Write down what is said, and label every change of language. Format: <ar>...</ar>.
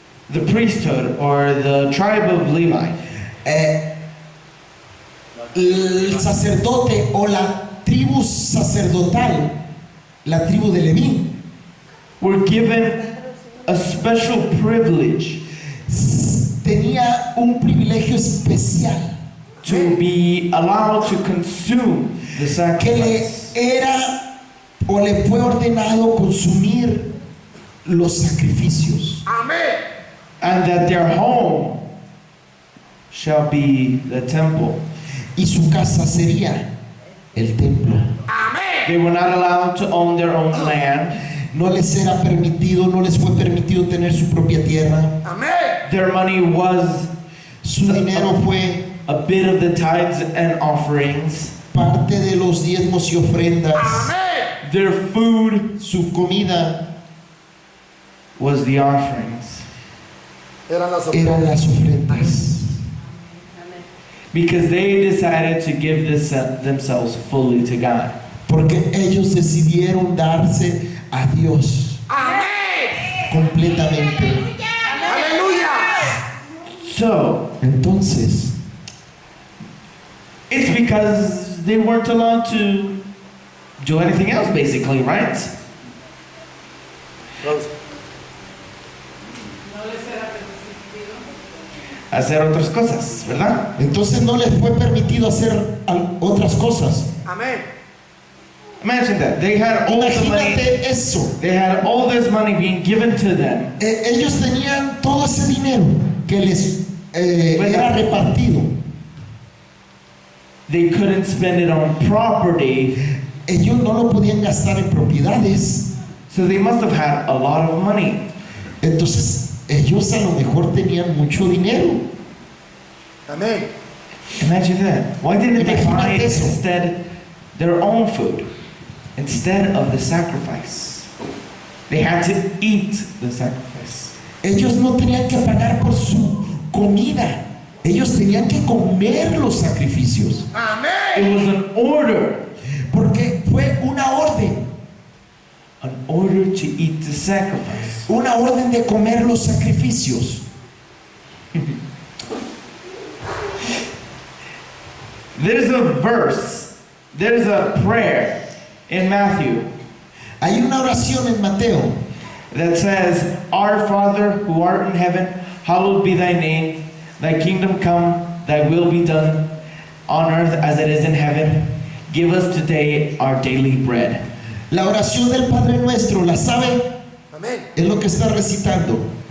<en>the priesthood or the tribe of Levi</en> <es>el sacerdote o la tribu sacerdotal, la tribu de Leví,</es> <en>were given a special privilege</en> <es>tenía un privilegio especial</es> <en>to be allowed to consume the</en> <es>que le</es> <en>sacrifice.</en> <es>era o le fue ordenado consumir los sacrificios, Amén.</es> <en>And that their home shall be the temple.</en> <es>y su casa sería el templo. Amén.</es> <en>They were not allowed to own their own land.</en> <es>No les era permitido, no les fue permitido tener su propia tierra. Amén.</es> <en>Their money was</en> <es>Su dinero fue</es> <en>a bit of the tithes and offerings.</en> <es>parte de los diezmos y ofrendas. Amén.</es> <en>Their food</en> <es>Su comida</es> <en>was the offerings.</en> <es>Eran las eran las ofrendas.</es> <en>Because they decided to give themselves fully to God.</en> <es>Porque ellos decidieron darse a Dios Amén. completamente. Aleluya.</es> <en>So,</en> <es>Entonces,</es> <en>it's because they weren't allowed to do anything else, basically, right?</en> <es>No les era permitido. hacer otras cosas, ¿verdad? Entonces no les fue permitido hacer otras cosas. Amén.</es> <en>Imagine that. They had all the money.</en> <es>Imagínate eso.</es> <en>They had all this money being given to them.</en> <es>Ellos tenían todo ese dinero que les era repartido.</es> <en>They couldn't spend it on property,</en> <es>Ellos no lo podían gastar en propiedades.</es> <en>so they must have had a lot of money.</en> <es>Entonces ellos a lo mejor tenían mucho dinero. Amén.</es> <en>Imagine that. Why didn't they buy</en> <es>Imagínate eso.</es> <en>instead their own food instead of the sacrifice? They had to eat the sacrifice.</en> <es>Ellos no tenían que pagar por su comida. Ellos tenían que comer los sacrificios. Amén.</es> <en>It was an order,</en> <es>Porque fue una orden.</es> <en>an order to eat the sacrifice.</en> <es>Una orden de comer los sacrificios.</es> <en>There's a verse, there's a prayer in Matthew</en> <es>Hay una oración en Mateo</es> <en>that says, Our Father who art in heaven, hallowed be thy name, thy kingdom come, thy will be done on earth as it is in heaven. Give us today our daily bread.</en> <es>La oración del Padre Nuestro, ¿la sabe? Amén. Es lo que está recitando.</es>